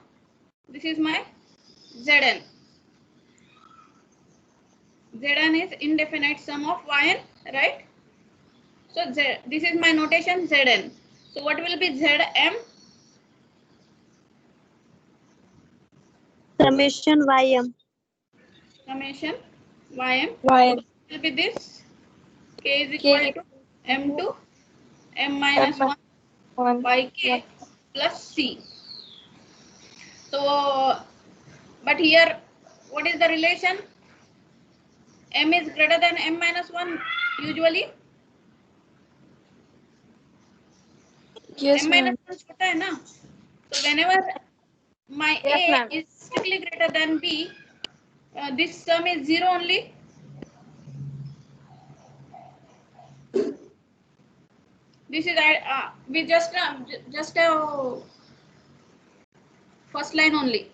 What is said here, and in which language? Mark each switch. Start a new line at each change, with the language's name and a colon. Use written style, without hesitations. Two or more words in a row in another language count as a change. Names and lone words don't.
English: This is my Zn. Zn is indefinite sum of yn, right? So this is my notation Zn. So what will be Zm? Summation ym. Summation ym. Yn. Will be this k is equal to m to m minus 1 yk plus c. So, but here, what is the relation? M is greater than m minus 1 usually. Yes, M ma'am.
Hindi: minus 1 छोटा है ना.
English: So whenever my Yes, A is strictly greater than B, this sum is 0 only. This is we just first line only.